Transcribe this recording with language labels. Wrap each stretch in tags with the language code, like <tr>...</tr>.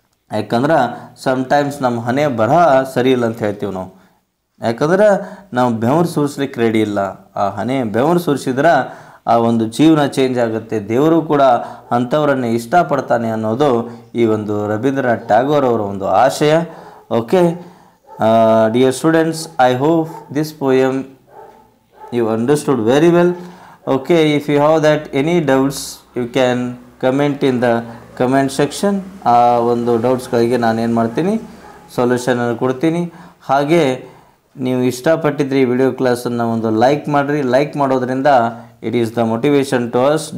<kn>ಯಾಕಂದ್ರೆ ಸಮ್ಟೈಮ್ಸ್ ನಮ್ಮ ಹನೆಯ ಬರಹ ಸರಿ ಇಲ್ಲ ಅಂತ ಹೇಳ್ತೀವಿ ನಾವು. ಯಾಕಂದ್ರೆ ನಾವು ಬೆವರು ಸುರಿಸ್ಲಿಕ್ಕೆ ರೆಡಿ ಇಲ್ಲ. ಆ ಹನೆ ಬೆವರು ಸುರಿಸಿದ್ರೆ ಆ ಒಂದು ಜೀವನ ಚೇಂಜ್ ಆಗುತ್ತೆ. ದೇವರು ಕೂಡ ಅಂಥವರನ್ನೇ ಇಷ್ಟಪಡ್ತಾನೆ ಅನ್ನೋದು ಈ ಒಂದು ರವೀಂದ್ರನಾಥ್ ಟ್ಯಾಗೋರ್ ಅವರ ಒಂದು ಆಶಯ.</kn> <en>Okay dear students, I hope this poem you understood very well. Okay, if you have that any doubts you can comment in the comment section.</en> <kn>ಆ ಒಂದು ಡೌಟ್ಸ್ಗಳಿಗೆ ನಾನು ಏನು ಮಾಡ್ತೀನಿ, ಸೊಲ್ಯೂಷನನ್ನು ಕೊಡ್ತೀನಿ. ಹಾಗೆ ನೀವು ಇಷ್ಟಪಟ್ಟಿದ್ರೆ ಈ ವಿಡಿಯೋ ಕ್ಲಾಸನ್ನು ಒಂದು ಲೈಕ್ ಮಾಡಿರಿ. ಲೈಕ್ ಮಾಡೋದ್ರಿಂದ</kn> <en>It is the motivation to us.</en>